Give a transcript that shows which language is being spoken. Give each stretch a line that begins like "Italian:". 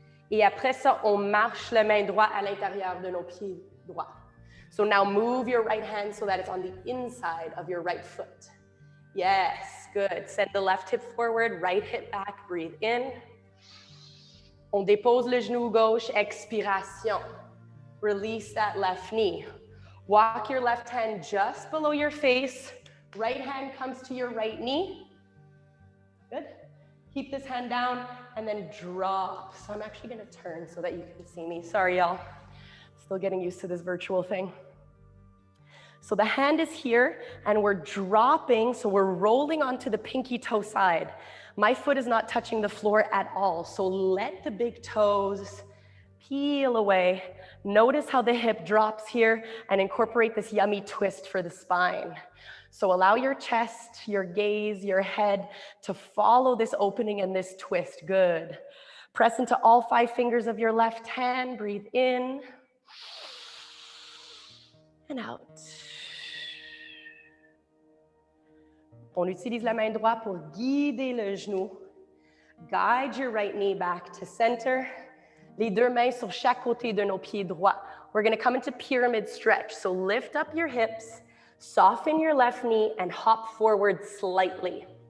French: Et après ça, on marche le main droit à l'intérieur de nos pieds droits.
English: So now move your right hand so that it's on the inside of your right foot. Yes, good. Send the left hip forward, right hip back, breathe in.
French: On dépose le genou gauche, expiration.
English: Release that left knee. Walk your left hand just below your face. Right hand comes to your right knee. Good. Keep this hand down and then drop. So I'm actually going to turn so that you can see me. Sorry, y'all. Still getting used to this virtual thing. So the hand is here and we're dropping, so we're rolling onto the pinky toe side. My foot is not touching the floor at all, so let the big toes peel away. Notice how the hip drops here and incorporate this yummy twist for the spine. So allow your chest, your gaze, your head to follow this opening and this twist. Good. Press into all 5 fingers of your left hand. Breathe in and out.
French: On utilise la main droite pour guider le genou.
English: Guide your right knee back to center.
French: Les 2 mains sur chaque côté de nos pieds droits.
English: We're going to come into pyramid stretch. So lift up your hips, soften your left knee, and hop forward slightly.